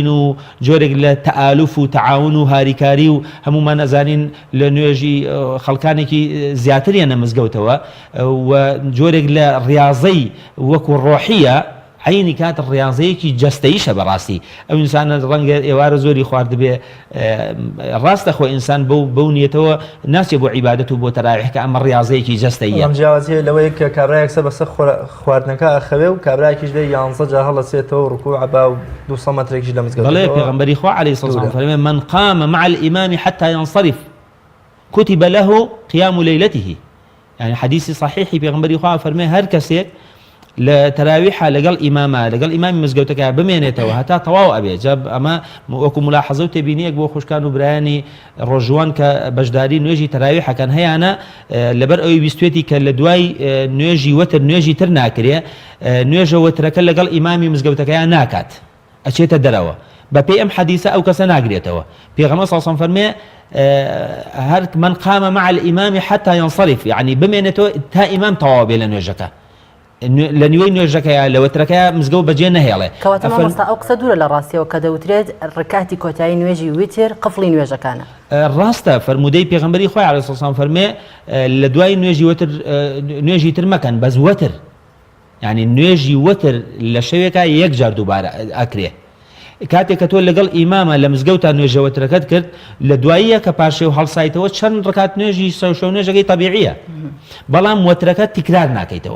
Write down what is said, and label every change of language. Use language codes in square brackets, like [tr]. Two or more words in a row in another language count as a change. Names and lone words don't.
[ckb] و جۆرێک لە تەئالوف و تەعاون و هاریکاری و هەمومان ئەزانین لە نوێژی خەڵکانێکی زیاتریانە مزگەوتەوە و جۆرێک لە ڕیاضەی وەکو ڕۆحیە عینی کات ڕیاضەیەکی جەستەییشە بەڕاستی ئەو ئینسانە ڕەنگە ئێوارە زۆری خواردبێ ڕاستە خۆ ئینسان بەو نیەتەوە ناچێ بۆ عیبادەت و بۆ تەراویح کە ئەمە ڕیاضەیەکی جەستەییە ئەم جیاوازیە لەوەیە کە کابرایەک سە بەسەر خواردنەکە ئەخەوێ و کابرایەکیش لێ 11 جا هەڵەچێتەوە و ڕکوع عبا و 200 مەترێکیش لە مزگەوت بەڵێ پێغەمبەری خوا [ar] عەلەیهی سەڵات وسەلام [ckb] فەرمێ [ar] من قام مع الإمام حتى ينصرف كتب له قيام ليلته يعني حديث صحيح [ckb] پێغەمبەری خوا فەرمێ هەر کەسێک لە تەراویحە لەگەڵ ئیمامە لەگەڵ ئیمامی مزگەوتەکە بمێنێتەوە هەتا تەواو ئەبێ جاب ئەمە وەکو ملاحەزە و تێبینیەک بۆ خوشکان و برایانی ڕۆژوان کە بەشداری نوێژی تەراویحەکەن هەیەە لەبەر ئەوەی بیستوێتی کە لە دوای نوێژی وەتر نوێژی تر ناکرێ نوێژە وەترەکە لەگەڵ ئیمامی مزگەوتەکەیان ناکات ئەچێتە دەرەوە بەپێی ئەم حەدیثە ئەو کەسە ناگرێتەوە پێغەمبەر [ar] صلی الله علیه و سلم [ckb] فەرمێ هەر [ar] من قام مع الإمام حتى ينصرف [ckb] يعني بمێنێتەوە تا ئیمام تەواو بێ لە نوێژەکە لە نیوەی نوێژەکەیە لە وەترەکەیە مزگەوت بەجێ نەهێڵێ کەواتە مامۆستا ئەو قسە دوورە لە ڕاستیەوە کە دەوترێت ڕکاتی کۆتایی نوێژی ویتر قفڵی نوێژەکانە ڕاستە فەرمودەی پێغەمبەری خۆی [ar] عەلەیهی سەڵات وسەلام [ckb] فەرمێ لە دوای نوێژی وەتر نوێژی تر مەکەن بەس وەتر یعنی نوێژی وەتر لە شەوێکە یەک جار دووبارە ئەکرێ کاتێک کە تۆ لەگەڵ ئیمامە لە مزگەوتە نوێژە وەترەکەت کرد لە دواییە کە پاشێ و هەڵسایتەوە چەند ڕکات نوێژی شەو نوێژەکەی تەبیعیە بەڵام وەترەکە تیکرار ناکەیتەوە